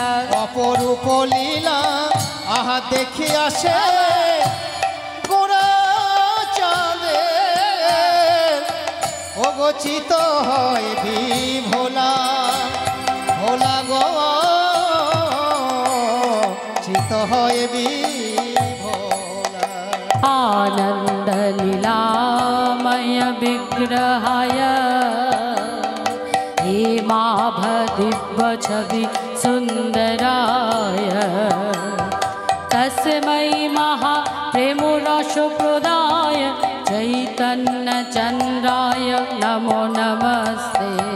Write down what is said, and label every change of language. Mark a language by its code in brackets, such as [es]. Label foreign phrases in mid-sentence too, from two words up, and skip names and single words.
[bn] অপরূপ লীলা, আহা দেখি আসে গোরা চাঁদে, অগচিত হয় বিভোলা, ভোলা গো চিত হয় বিভোলা, [sa] आनंद लीलामय विग्रहाय हेमाभ दिव्य छवि सुंदराय तस्मै महाप्रेम रस प्रदाय चैतन्य चंद्राय नमो नमस्ते,